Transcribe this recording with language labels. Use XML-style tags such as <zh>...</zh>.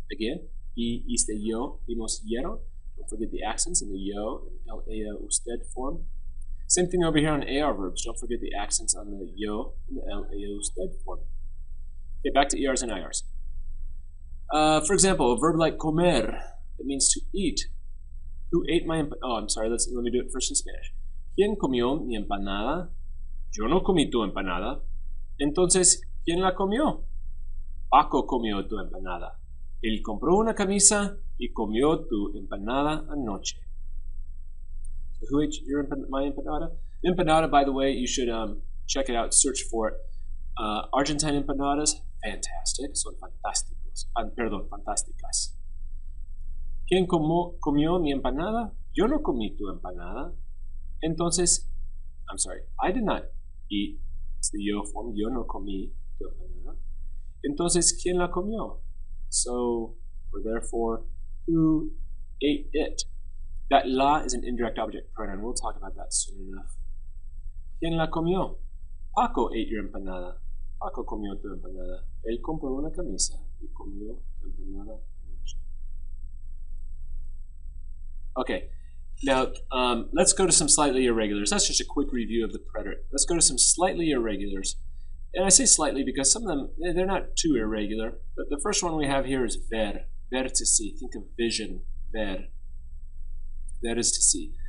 <en>Again, y, iste, yo, imos, yeron. Don't forget the accents in the yo and el, ella, usted form. Same thing over here on AR verbs. Don't forget the accents on the yo and the el, ella, usted form. Okay, back to ERs and IRs. For example, a verb like comer, it means to eat. Who ate my I'm sorry, let me do it first in Spanish.</en> <es>¿Quién comió mi empanada? Yo no comí tu empanada. Entonces, ¿quién la comió? Paco comió tu empanada. Él compró una camisa y comió tu empanada anoche.</es> <en>So who ate my empanada? Empanada, by the way, you should check it out, search for it. Argentine empanadas, fantastic,</en> <es>son fantásticos. Fantásticas. ¿Quién comió mi empanada? Yo no comí tu empanada.</es> <en>Entonces, I'm sorry, I did not eat. It's the yo form.</en> <es>Yo no comí tu empanada. Entonces, ¿quién la comió?</es> <en>So, or therefore, who ate it? That la is an indirect object pronoun. We'll talk about that soon enough.</en> <es>¿Quién la comió? Paco</es> <en>ate your empanada.</en> <es>Paco comió tu empanada. Él compró una camisa y comió tu empanada.</es> <en>Okay, now let's go to some slightly irregulars. That's just a quick review of the preterite. Let's go to some slightly irregulars. And I say slightly because some of them, they're not too irregular. But the first one we have here is ver. Ver to see. Think of vision. Ver. Ver is to see.</en>